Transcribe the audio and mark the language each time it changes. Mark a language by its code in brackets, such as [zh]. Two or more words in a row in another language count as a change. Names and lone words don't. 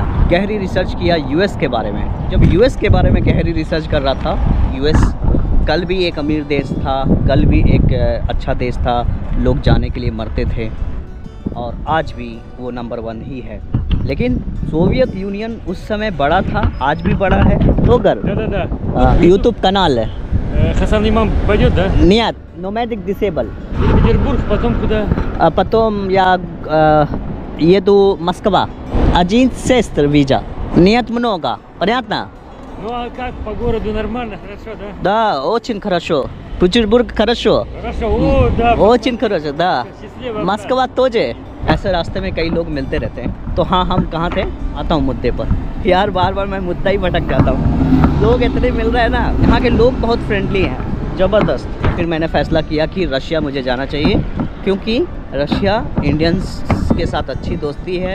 [hi] गहरी रिसर्च किया US के बारे में। जब US के बारे में गहरी रिसर्च कर रहा था, US कल भी एक अमीर देश था, कल भी एक अच्छा देश था, लोग जाने के लिए मरते थे, और आज भी वो नंबर 1 ही है। लेकिन सोवियत यूनियन उस समय बड़ा था, आज भी बड़ा है। तो [ru] Да. [hi] यूट्यूब канал है। [ru] Хасан Имам пойдет, да? Нет, [en] nomadic disable. [ru] Петербург, потом куда? Потом я еду в Москва. 1 виза. Нет много. Понятно? Ну а как по городу нормально, хорошо, да? Да, очень хорошо. Петербург хорошо. Хорошо, о, да. очень хорошо, да. Счастливо. Москва тоже. [hi] ऐसे रास्ते में कई लोग मिलते रहते हैं। तो हाँ, हम कहाँ थे, आता हूँ मुद्दे पर। यार बार बार मैं मुद्दा ही भटक जाता हूँ। लोग इतने मिल रहे हैं ना, यहाँ के लोग बहुत फ्रेंडली हैं, ज़बरदस्त। फिर मैंने फ़ैसला किया कि रशिया मुझे जाना चाहिए, क्योंकि रशिया इंडियंस के साथ अच्छी दोस्ती है।